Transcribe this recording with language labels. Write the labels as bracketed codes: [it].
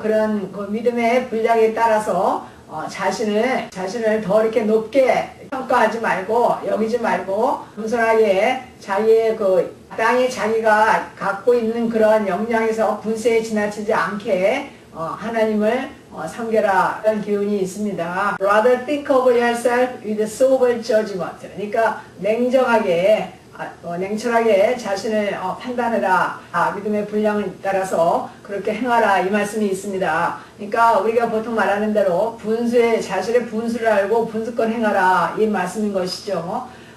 [ko] 그런 그 믿음의 분량에 따라서 자신을 더 이렇게 높게 평가하지 말고 여기지 말고 겸손하게 자기의 그 마땅히 자기가 갖고 있는 그런 역량에서 분세에 지나치지 않게 하나님을 섬겨라. 이런 기운이 있습니다. [en] Rather think of yourself with sober judgment. [ko] 그러니까 냉철하게 자신을 판단해라. 믿음의 분량을 따라서 그렇게 행하라. 이 말씀이 있습니다. 그러니까 우리가 보통 말하는 대로 자신의 분수를 알고 분수껏 행하라. 이 말씀인 것이죠.